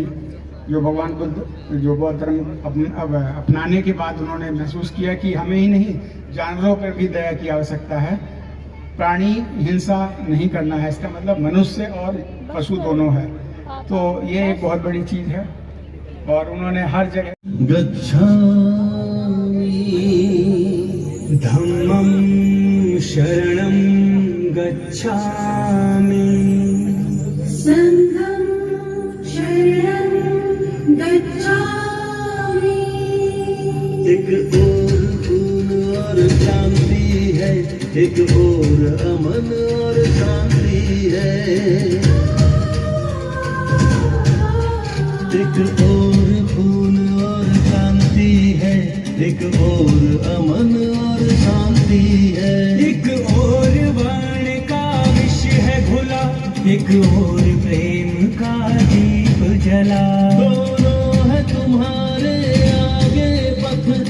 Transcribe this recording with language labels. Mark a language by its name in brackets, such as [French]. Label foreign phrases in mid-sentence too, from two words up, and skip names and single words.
[Hindi] जो भगवान बुद्ध जो बौद्ध धर्म अपनाने के बाद उन्होंने महसूस किया कि हमें ही नहीं जानवरों पर भी दया की आवश्यकता है। प्राणी हिंसा नहीं करना है। इसका मतलब मनुष्य और पशु दोनों है। तो ये एक बहुत बड़ी चीज़ है और उन्होंने हर जगह [Pali] गच्छामि धम्मं शरणं गच्छामि संघं शरणं गच्छामि। [Hindi] एक और खून और शांति है, एक और अमन और शांति है, एक और खून और शांति है, एक और अमन और शांति है, एक और वर्ण का विष है घुला, एक और प्रेम का दीप जला, दोनों है तुम्हारे आगे पथ,